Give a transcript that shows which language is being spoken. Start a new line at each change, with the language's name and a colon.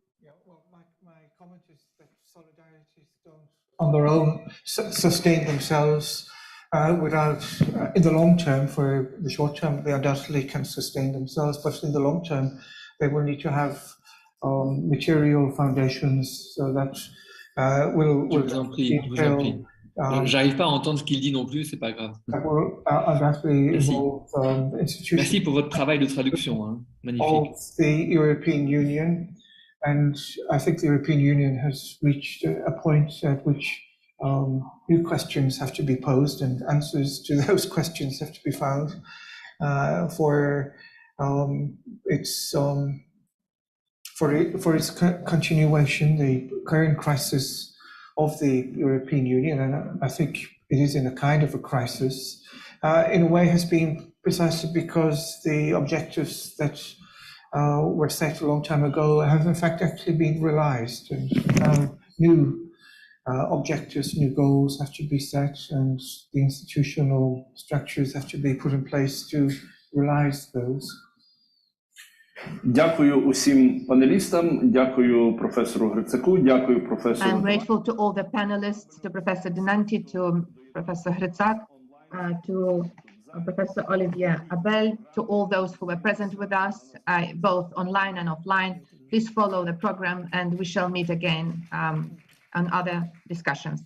English: Yeah, well, my comment is that solidarities don't, on their own, sustain themselves without, in the long term. For the short term, they undoubtedly can sustain themselves, but in the long term, they will need to have material foundations so that will
French: Je vous en prie. J'arrive pas à entendre ce qu'il dit non plus, c'est pas grave. Merci. Merci pour votre travail de traduction, hein. Magnifique.
English: Of the European Union, and I think the European Union has reached a point at which new questions have to be posed and answers to those questions have to be found for its continuation. The current crisis of the European Union, and I think it is in a kind of a crisis, in a way has been precisely because the objectives that were set a long time ago have in fact actually been realized, and new objectives, new goals have to be set, and the institutional structures have to be put in place to realize those.
Ukrainian: Дякую усім панелістам, дякую професору Грицаку, дякую професору.
English: I'm grateful to all the panelists, to Professor Delanty, to Professor HRYTSAK, to Professor Olivier Abel, to all those who were present with us, both online and offline. Please follow the program, and we shall meet again on other discussions.